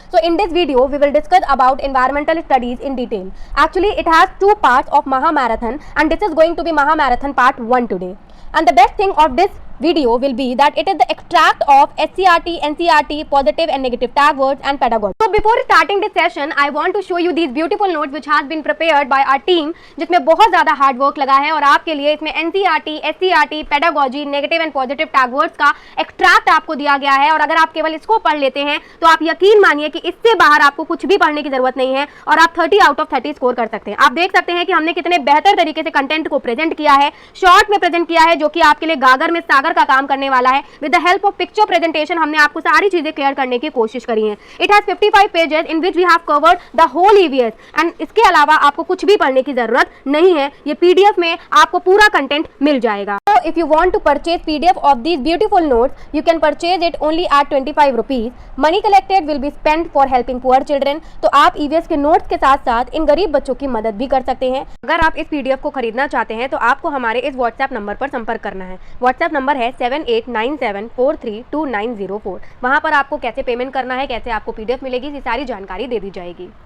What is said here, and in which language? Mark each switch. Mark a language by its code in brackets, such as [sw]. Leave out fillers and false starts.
[en] So in this video, we will discuss about environmental studies in detail. Actually, it has two parts of Maha Marathon and this is going to be Maha Marathon part 1 today. And the best thing of this video will be that it is the extract of SCRT, NCRT, positive and negative tag words and pedagogy. So before starting this session, I want to show you these beautiful notes which has been prepared by our team, [hi] जिसमें बहुत ज़्यादा hard work लगा है और आपके लिए इसमें NCRT, SCRT, pedagogy, negative and positive tag words का एक्सट्रैक्ट आपको दिया गया है। और अगर आप केवल इसको पढ़ लेते हैं तो आप यकीन मानिए कि इससे बाहर आपको कुछ भी पढ़ने की जरूरत नहीं है और आप 30 आउट ऑफ 30 स्कोर कर सकते हैं। आप देख सकते हैं कि हमने कितने बेहतर तरीके से कंटेंट को प्रेजेंट किया है, शॉर्ट में प्रेजेंट किया है, जो कि आपके लिए गागर में सागर का काम करने वाला है। [en] with the help of picture presentation [hi] हमने आपको सारी चीजें क्लियर करने की कोशिश करी है। [en] it has 55 pages in which we have covered the whole EVS [hi] and इसके अलावा आपको कुछ भी पढ़ने की जरूरत नहीं है। ये पीडीएफ में आपको पूरा कंटेंट मिल जाएगा। [en] So if you want to purchase PDF of these beautiful notes, you can purchase it only at 25 rupees. Money collected will be spent for helping poor children. [hi] तो आप EVS के नोट्स के साथ साथ इन गरीब बच्चों की मदद भी कर सकते हैं। अगर आप इस PDF को खरीदना चाहते हैं तो आपको हमारे इस WhatsApp नंबर पर संपर्क करना है। WhatsApp नंबर है 7897432904। वहाँ पर आपको कैसे पेमेंट करना है, कैसे आपको PDF मिलेगी, ये सारी जानकारी दे दी जाएगी।